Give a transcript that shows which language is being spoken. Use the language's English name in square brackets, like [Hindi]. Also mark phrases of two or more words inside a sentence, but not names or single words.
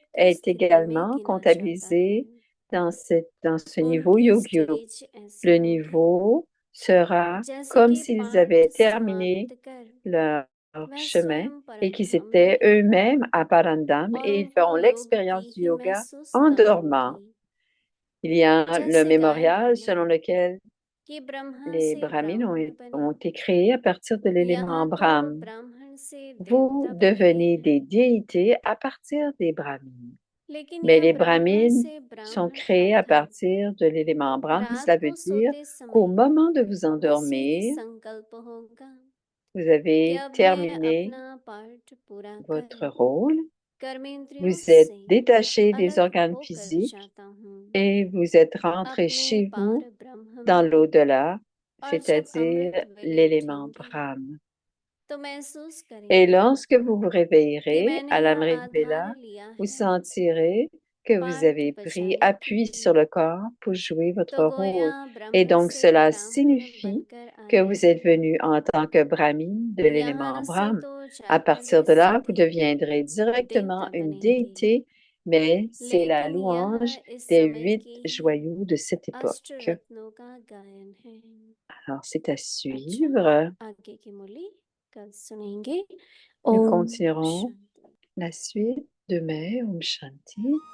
[Hindi] युक्त [French] est [Hindi] स्थिति में [French] également [Hindi] गिना जाता है [French] comptabilisé dans ce niveau [Hindi] उनकी yogyo. स्टेज ऐसी [French] Le [Hindi] होगी [French] niveau sera [Hindi] जैसे [French] comme [Hindi] कि [French] s'ils avaient [Hindi] पाठ [French] terminé [Hindi] समाप्त कर [French] leur [Hindi] वह [French] chemin [Hindi] स्वयं [French] et qu'ils [Hindi] परमधाम [French] étaient [Hindi] में [French] eux-mêmes à Parandam [Hindi] और [French] et ils [Hindi] उनको [French] feront [Hindi] योग की [French] l'expérience du [Hindi] ही [French] yoga en [Hindi] महसूसता [French] dormant. [Hindi] होगी [French] Il y a le [Hindi] जैसे गाय [French] mémorial [Hindi] बोले [French] selon lequel [Hindi] कि ब्रह्मा [French] les [Hindi] से [French] brahmins [Hindi] ब्राह्मण [French] ont [Hindi] बने [French] été créés à partir de l'élément [Hindi] यहाँ तो [French] Brahme. [Hindi] ब्राह्मण से [French] Vous [Hindi] देवता बन गए [French] devenez [Hindi] हैं [French] des déités à partir des brahmins. [Hindi] लेकिन [French] Mais [Hindi] यह [French] les [Hindi] ब्राह्मण [French] brahmines [Hindi] से [French] sont [Hindi] ब्राह्मण [French] créés à [Hindi] अर्थात [French] partir de l'élément Brahme. [Hindi] रात [French] Cela veut [Hindi] को [French] dire [Hindi] सोते [French] qu'au [Hindi] समय [French] moment de vous [Hindi] उसी [French] endormir, [Hindi] संकल्प होगा [French] vous [Hindi] कि [French] avez [Hindi] अब मैं [French] terminé [Hindi] अपना पाठ पूरा [French] votre [Hindi] कर [French] rôle, [Hindi] कर्मेंद्रियों [French] vous êtes [Hindi] से [French] détaché des [Hindi] अलग [French] organes [Hindi] होकर [French] physiques [Hindi] जाता हूँ [French] et vous êtes rentré [Hindi] अपने [French] chez [Hindi] पार [French] vous [Hindi] ब्रह्म [French] dans [Hindi] में [French] l'au-delà, [Hindi] और जब [French] c'est-à-dire [Hindi] अमृत वेले [French] l'élément [Hindi] उठेंगे [French] Brahme. [Hindi] तो महसूस [French] Et [Hindi] करेंगे [French] lorsque vous vous [Hindi] कि [French] réveillerez [Hindi] मैंने [French] à [Hindi] यह [French] l'Amrit [Hindi] आधार [French] Vela, [Hindi] लिया [French] vous [Hindi] है [French] sentirez que vous [Hindi] पाठ [French] avez pris [Hindi] बजाने के [French] appui sur [Hindi] लिए [French] le corps pour jouer votre [Hindi] तो [French] rôle. [Hindi] गोया [French] Et [Hindi] ब्रह्म [French] donc [Hindi] से [French] cela [Hindi] ब्राह्मण [French] signifie [Hindi] बनकर [French] que [Hindi] आए [French] vous êtes [Hindi] हैं [French] venu en tant que Brahmin de l'élément [Hindi] यहाँ से [French] Brahme. [Hindi] तो [French] À [Hindi] जाकर [French] partir [Hindi] वे [French] de là, vous [Hindi] सीधे [French] deviendrez directement [Hindi] देवता [French] une [Hindi] बनेंगे [French] déité, mais c'est la [Hindi] लेकिन यह [French] louange [Hindi] इस [French] des [Hindi] समय 8 की [French] joyaux de cette [Hindi] अष्ट [French] époque. [Hindi] रत्नों का गायन है [French] Alors c'est à [Hindi] अच्छा [French] suivre. [Hindi] आगे की मुरली कल सुनेंगे [French] Nous [Hindi] ओम [French] continuerons [Hindi] शांति [French] la suite demain. [Hindi] ओम शांति.